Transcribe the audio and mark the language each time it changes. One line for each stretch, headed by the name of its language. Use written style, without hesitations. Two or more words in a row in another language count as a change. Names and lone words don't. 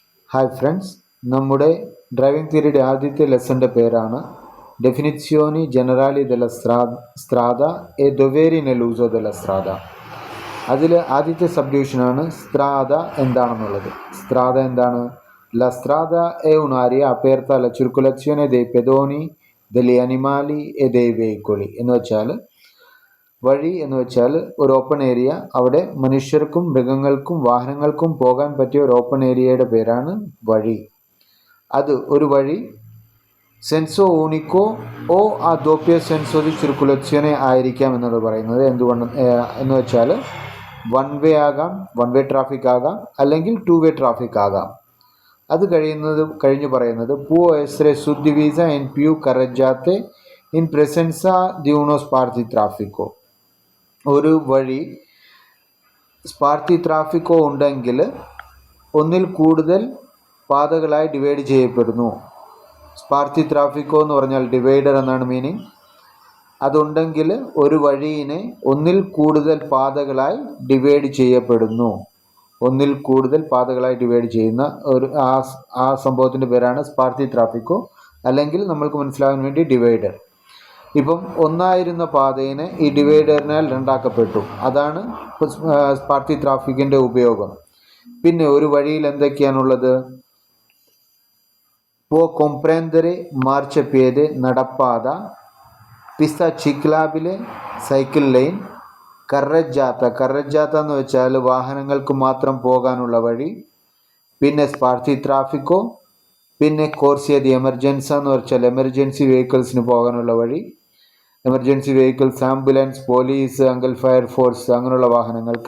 English: Hi friends,
Malayalam: നമ്മുടെ ഡ്രൈവിംഗ് തിയറിയുടെ ആദ്യത്തെ ലെസൻ്റെ പേരാണ്
Italian: Definizioni generali della strada e doveri nell'uso della strada.
Malayalam: അതിൽ ആദ്യത്തെ സബ്ഡിവിഷനാണ് സ്ട്രാദ എന്താണെന്നുള്ളത്. സ്ട്രാദ എന്താണ്?
Italian: La strada è un'area aperta alla circolazione dei pedoni, degli animali e dei veicoli
Malayalam: എന്ന് വെച്ചാൽ വഴി എന്ന് വെച്ചാൽ ഒരു
English: open area,
Malayalam: അവിടെ മനുഷ്യർക്കും മൃഗങ്ങൾക്കും വാഹനങ്ങൾക്കും പോകാൻ പറ്റിയ ഒരു ഓപ്പൺ ഏരിയയുടെ പേരാണ് വഴി. അത് ഒരു വഴി
Italian: senso unico o a doppio senso di circolazione
Malayalam: ആയിരിക്കാം എന്നാണ് പറയുന്നത്. എന്തുകൊണ്ട് എന്ന് വെച്ചാൽ
English: one way
Malayalam: ആകാം,
English: one way traffic
Malayalam: ആകാം, അല്ലെങ്കിൽ
English: two way traffic
Malayalam: ആകാം. അത് കഴിഞ്ഞ് പറയുന്നത്
Italian: può essere suddivisa in più carreggiate in presenza di uno sparti traffico.
Malayalam: ഒരു വഴി സ്പാർത്തി ട്രാഫിക്കോ ഉണ്ടെങ്കിൽ ഒന്നിൽ കൂടുതൽ പാതകളായി ഡിവൈഡ് ചെയ്യപ്പെടുന്നു. സ്പാർത്തി ട്രാഫിക്കോ എന്ന് പറഞ്ഞാൽ ഡിവൈഡർ എന്നാണ് മീനിങ്. അതുണ്ടെങ്കിൽ ഒരു വഴിയിനെ ഒന്നിൽ കൂടുതൽ പാതകളായി ഡിവൈഡ് ചെയ്യപ്പെടുന്നു. ഒന്നിൽ കൂടുതൽ പാതകളായി ഡിവൈഡ് ചെയ്യുന്ന ഒരു ആ സംഭവത്തിൻ്റെ പേരാണ് സ്പാർത്തി ട്രാഫിക്കോ, അല്ലെങ്കിൽ നമ്മൾക്ക് മനസ്സിലാകാൻ വേണ്ടി ഡിവൈഡർ. ഇപ്പം ഒന്നായിരുന്ന പാതയിനെ ഈ ഡിവൈഡറിനാൽ രണ്ടാക്കപ്പെട്ടു. അതാണ് സ്പാർത്തി ട്രാഫിക്കിൻ്റെ ഉപയോഗം. പിന്നെ ഒരു വഴിയിൽ എന്തൊക്കെയാണുള്ളത്?
Italian: può comprendere marciapiede, നടപ്പാത, pista ciclabile,
English: cycle lane,
Malayalam: കറജ്ജാത്ത എന്ന് വെച്ചാൽ വാഹനങ്ങൾക്ക് മാത്രം പോകാനുള്ള വഴി. പിന്നെ സ്പാർത്തി ട്രാഫിക്കോ, പിന്നെ
Italian: corsia di emergenza
Malayalam: എന്ന് വെച്ചാൽ എമർജൻസി വെഹിക്കിൾസിന് പോകാനുള്ള വഴി.
English: emergency vehicles,
Malayalam: ആംബുലൻസ്, പോലീസ്, അങ്കൽ ഫയർഫോഴ്സ്, അങ്ങനെയുള്ള വാഹനങ്ങൾക്ക്.